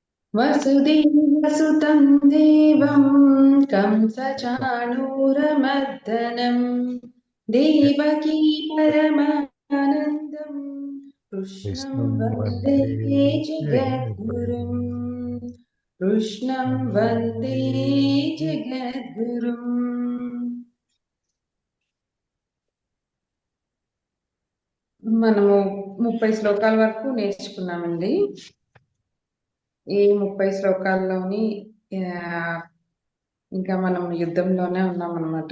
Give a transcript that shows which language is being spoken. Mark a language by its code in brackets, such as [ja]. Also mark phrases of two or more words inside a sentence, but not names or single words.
[sa] वसुदेवसुतं देवं कंसचाणूरमर्दनं देवकी परमानन्दं कृष्णं విష్ణుం वन्दे వందే జగద్గురుం. जगद्गुरुम् कृष्णं वन्दे जगद्गुरुम्. [te] మనము 30 శ్లోకాల వరకు నేర్చుకున్నామండి. ఈ 30 శ్లోకాల్లోని ఇంకా మనం యుద్ధంలోనే ఉన్నామన్నమాట.